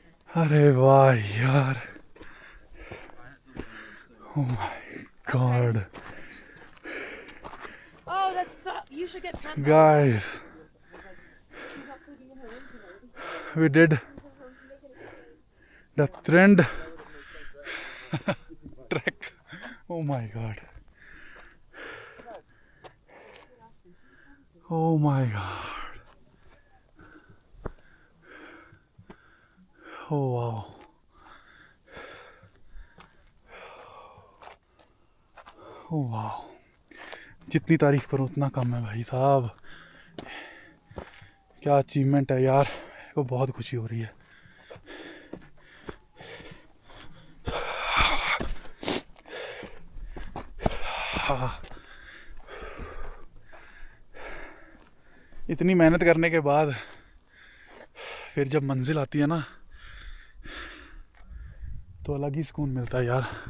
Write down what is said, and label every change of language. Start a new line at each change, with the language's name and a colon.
Hindi: अरे वाह यार,
English: oh my god, Oh, that's you should get pampered. guys, we did the trend trek. Oh my god, oh my god, oh wow, oh wow,
Hindi: जितनी तारीफ करूँ उतना कम है भाई साहब। क्या अचीवमेंट है यार, मेरे को बहुत खुशी हो रही है। इतनी मेहनत करने के बाद फिर जब मंजिल आती है ना, तो अलग ही सुकून मिलता है यार।